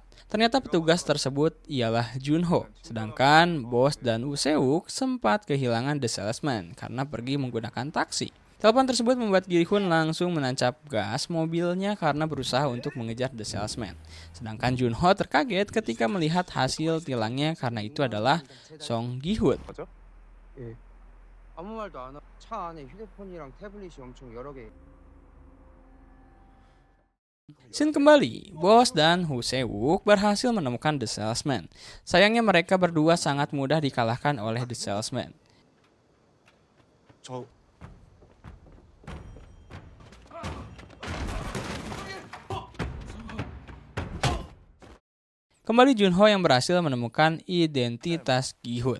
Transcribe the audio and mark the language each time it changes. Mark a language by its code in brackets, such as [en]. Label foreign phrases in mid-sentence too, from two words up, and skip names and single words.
[id] Ternyata petugas tersebut ialah Junho, sedangkan bos dan Woo Seok sempat kehilangan The Salesman karena pergi menggunakan taksi. Telepon tersebut membuat Gi-hun langsung menancap gas mobilnya karena berusaha untuk mengejar The Salesman. Sedangkan Junho terkaget ketika melihat hasil tilangnya karena itu adalah Song Gi-hun. [ko] 예. 아무 말도 안 하고 차 안에 휴대폰이랑 태블릿이 엄청 여러 개. [id] Scene kembali, bos dan Woo Seok berhasil menemukan The Salesman. Sayangnya mereka berdua sangat mudah dikalahkan oleh The Salesman. [ko] 저 [id] Kembali Junho yang berhasil menemukan identitas Gi-hun.